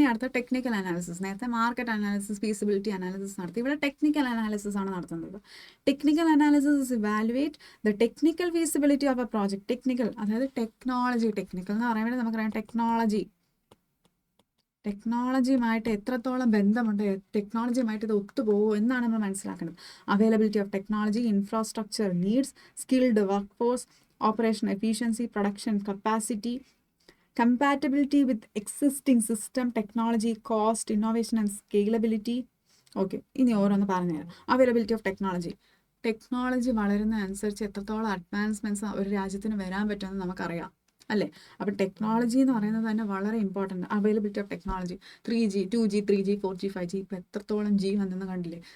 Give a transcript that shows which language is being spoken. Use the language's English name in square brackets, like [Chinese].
[Malayalam] ഇനി അടുത്ത technical analysis. നേരത്തെ മാർക്കറ്റ് അനാലിസിസ്, ഫീസിബിലിറ്റി അനാലിസിസ് നടത്തി, ഇവിടെ ടെക്നിക്കൽ അനാലിസിസ് ആണ് നടത്തുന്നത്. [English] Technical analysis is evaluate the technical feasibility of a project. [Malayalam] Technical അതായത് ടെക്നോളജി. ടെക്നിക്കൽ എന്ന് പറയുമ്പോൾ നമുക്കറിയാം ടെക്നോളജിയുമായിട്ട് എത്രത്തോളം ബന്ധമുണ്ട്, ടെക്നോളജിയുമായിട്ട് ഇത് ഒത്തുപോകുമോ എന്നാണ് നമ്മൾ മനസ്സിലാക്കേണ്ടത്. [English] Availability of technology, infrastructure needs, skilled work force, operation efficiency, production capacity, compatibility with existing system, technology, cost, innovation and scalability. [Malayalam] Okay, ഇനി ഓരോന്ന് പറഞ്ഞുതരാം. [English] availability of technology [Malayalam] വളരുന്ന അനുസരിച്ച് എത്രത്തോളം അഡ്വാൻസ്മെൻറ്റ്സ് ഒരു രാജ്യത്തിന് വരാൻ പറ്റുമെന്ന് നമുക്കറിയാം അല്ലേ. അപ്പോൾ ടെക്നോളജി എന്ന് പറയുന്നത് തന്നെ വളരെ important. [English] availability of technology, [Malayalam] 3G 2G 3G 4G 5G ഇപ്പോൾ എത്രത്തോളം G വന്നെന്ന് കണ്ടില്ലേ.